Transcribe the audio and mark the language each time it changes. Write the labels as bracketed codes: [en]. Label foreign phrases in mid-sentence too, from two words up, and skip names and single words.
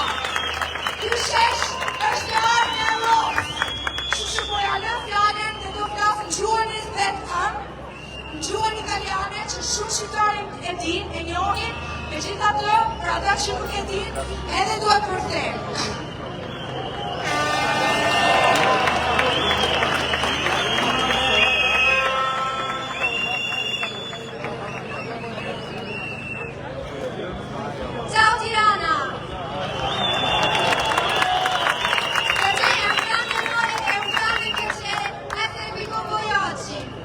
[sq] Ky shesh është e ardhmja e Europës. Kështu që po ja lë fjalën dhe do flas në gjuhën e vetëm, në gjuhën italiane që shumë shqiptarë e din, e njohin, megjithatë për ata që nuk e din, edhe duhet përkthejmë. [it] Ciao Tirana! Per me è un grande onore e un grande piacere essere qui con voi oggi.